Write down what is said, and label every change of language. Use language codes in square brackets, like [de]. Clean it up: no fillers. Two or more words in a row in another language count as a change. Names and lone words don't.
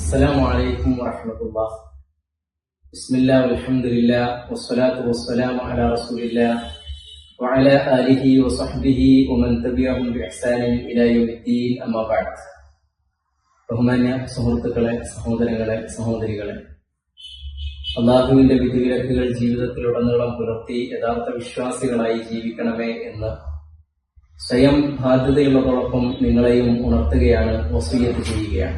[ar] السلام عليكم ورحمة الله. بسم الله والحمد لله والصلاة والسلام على رسول الله وعلى آله وصحبه ومن تبعهم بإحسان إلى يوم الدين. أما بعد. [ml] ബഹുമാന്യ സുഹൃത്തുക്കളെ, സഹോദരങ്ങളെ, സഹോദരികളെ, അല്ലാഹുവിന്റെ വിധിവിലക്കുകൾ ജീവിതത്തിലുടനീളം പുലർത്തി യഥാർത്ഥ വിശ്വാസികളായി ജീവിക്കണമേ എന്ന് സ്വയം ബാധ്യതയുള്ളതോടൊപ്പം നിങ്ങളെയും ഉണർത്തുകയാണ്, വസിയ്യത്ത് ചെയ്യുകയാണ്.